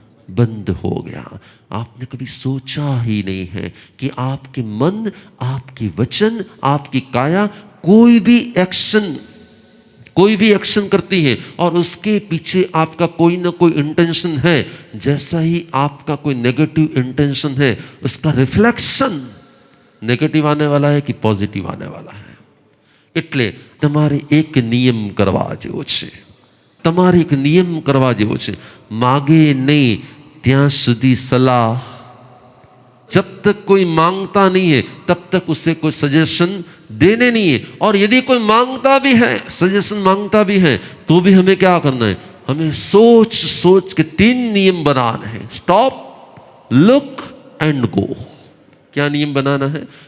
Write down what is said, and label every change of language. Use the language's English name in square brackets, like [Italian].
[Hindi] बंद हो गया। आपने कभी सोचा ही नहीं है कि आपके मन, आपके वचन, आपकी काया कोई भी एक्शन करती है, और उसके पीछे आपका कोई ना कोई इंटेंशन है। जैसा ही आपका कोई नेगेटिव इंटेंशन है, उसका रिफ्लेक्शन नेगेटिव आने वाला है कि पॉजिटिव आने वाला है। [Gujarati] એટલે તમારે એક નિયમ કરવા જેવો છે, તમારે એક નિયમ કરવા જેવો છે। માગે નહીં ત્યાં સુધી સલાહ [Hindi] जब तक कोई मांगता नहीं है तब तक उसे कोई सजेशन देने नहीं है। और यदि कोई मांगता भी है, सजेशन मांगता भी है, तो भी हमें क्या करना है? हमें सोच सोच के 3 नियम बनाने हैं। [English] Stop, look and go. [Hindi] क्या नियम बनाना है?